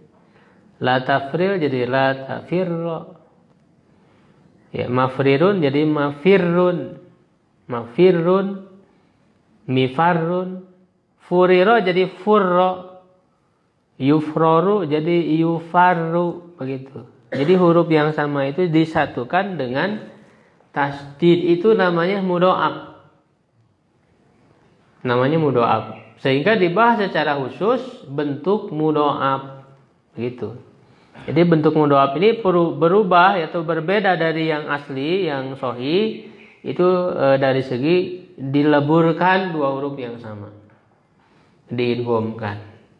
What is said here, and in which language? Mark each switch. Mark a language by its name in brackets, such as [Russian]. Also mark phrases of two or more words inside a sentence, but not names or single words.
[Arabic] لا تفرر جدي لا تفر. Ya, مفرر جدي مفر. مفر مفر. فرر جدي فر يفرر جدي يفر, [Indonesian] begitu. Jadi huruf yang sama itu disatukan dengan tasdid, itu namanya mudho'ab. Namanya mudho'ab. Sehingga dibahas secara khusus bentuk mudho'ab, begitu. Jadi bentuk mudho'ab ini berubah atau berbeda dari yang asli, yang sahih, itu dari segi dileburkan dua huruf yang sama, diidghamkan.